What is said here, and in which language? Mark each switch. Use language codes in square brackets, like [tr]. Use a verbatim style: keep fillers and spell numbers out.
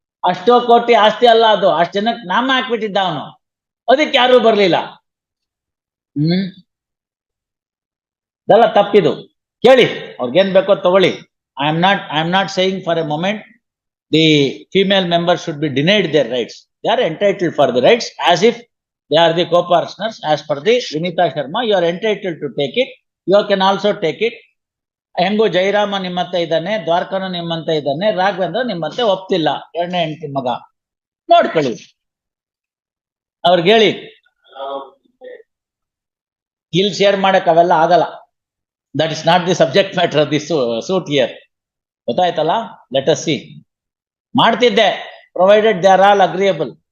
[kn] ಅಷ್ಟೋ ಕೋಟಿ ಆಸ್ತಿ ಅಲ್ಲ ಅದು, ಅಷ್ಟ್ ಜನಕ್ಕೆ ನಾಮ ಹಾಕ್ಬಿಟ್ಟಿದ್ದ ಅವನು, ಅದಕ್ಕೆ ಯಾರು ಬರ್ಲಿಲ್ಲ. ಹ್ಮ್ ಇದೆಲ್ಲ ತಪ್ಪಿದು. ಕೇಳಿ, ಅವ್ರಿಗೇನ್ ಬೇಕೋ ತಗೊಳ್ಳಿ. [en] I am not I am not saying for a moment the female member should be denied their rights. They are entitled for the rights as if they are the co-partners. As per the Vinita Sharma, you are entitled to take it. You can also take it. [kn] ಹೆಂಗು ಜೈರಾಮ ನಿಮ್ಮಂತ ಇದ್ದಾನೆ, ದ್ವಾರಕನು ನಿಮ್ಮಂತ ಇದ್ದಾನೆ, ರಾಘವೇಂದ್ರ ನಿಮ್ಮಂತೆ ಒಪ್ತಿಲ್ಲ, ಎರಡನೇ ಹೆಂಡತಿ ಮಗ. ನೋಡ್ಕೊಳ್ಳಿ, ಅವ್ರಿಗೆ ಹೇಳಿ ಇಲ್ಲಿ ಶೇರ್ ಮಾಡಕ್ ಅವೆಲ್ಲ ಆಗಲ್ಲ. [en] That is not the subject matter of the suit here. [kn] ಗೊತ್ತಾಯ್ತಲ್ಲ? [en] Let us see. [kn] ಮಾಡ್ತಿದ್ದೆ, [en] provided they are all agreeable.